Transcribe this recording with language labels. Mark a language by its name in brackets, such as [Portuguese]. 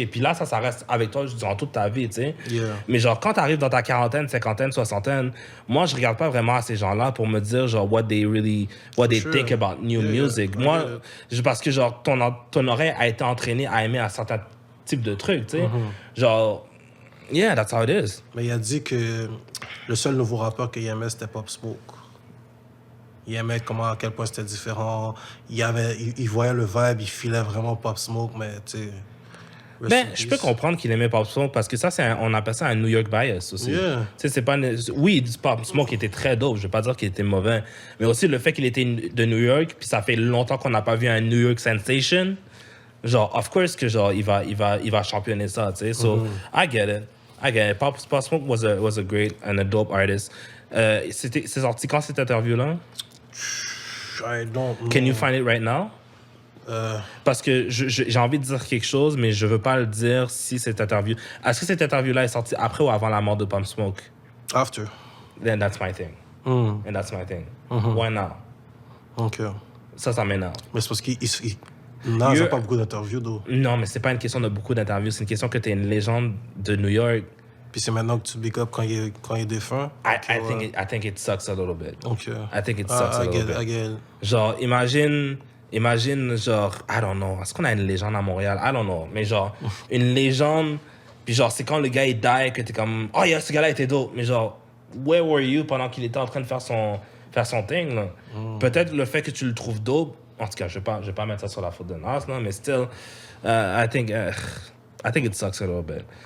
[French] Et puis là, ça reste avec toi durant toute ta vie, tu sais. [English] Yeah. [French] Mais genre, quand t'arrives dans ta quarantaine, cinquantaine, soixantaine, moi, je regarde pas vraiment à ces gens-là pour me dire, genre, [English] what they think about new music. [French] Moi, parce que, genre, ton oreille a été entraînée à aimer un certain type de truc, tu sais. [English] Genre, yeah, that's how it is. [French] Mais il a dit que le seul nouveau rappeur qu'il aimait, c'était Pop Smoke. Il aimait à quel point c'était différent. Il voyait le vibe, il filait vraiment Pop Smoke, mais tu sais... Ben, je peux comprendre qu'il aimait Pop Smoke parce que ça, on appelle ça un New York bias aussi. [English] Yeah. [French] Tu sais, c'est pas... Oui, Pop Smoke était très dope, je vais pas dire qu'il était mauvais, mais aussi le fait qu'il était de New York, puis ça fait longtemps qu'on n'a pas vu un New York sensation. Genre, of course que genre, il va championner ça, tu sais. [English] So, I get it. Pop Smoke was a great and a dope artist. [French] C'est sorti quand cette interview-là? [English] I don't know. Can you find it right now? [French] Parce que j'ai envie de dire quelque chose, mais je veux pas le dire si cette interview... Est-ce que cette interview-là est sortie après ou avant la mort de Pop Smoke? [English] After. Then that's my thing. And that's my thing. Why now? OK. [French] Ça m'énerve. Mais c'est parce qu'il... Non, j'ai pas beaucoup d'interviews, d'eau. Non, mais c'est pas une question de beaucoup d'interviews. C'est une question que t'es une légende de New York. Puis c'est maintenant que tu big up quand il est défunt. [English] I think it sucks a little bit. [French] Donc, [English] I think it sucks a little bit. I get it. Genre, imagine, genre, I don't know. [French] Est-ce qu'on a une légende à Montréal? [English] I don't know. [French] Mais genre, une légende, puis genre, c'est quand le gars il die que t'es comme, oh yeah, ce gars-là était dope. Mais genre, [English] where were you [French] pendant qu'il était en train de faire son thing, là? Peut-être le fait que tu le trouves dope, en tout cas, je vais pas mettre ça sur la faute de Nas, là, mais [English] still, I think it sucks a little bit.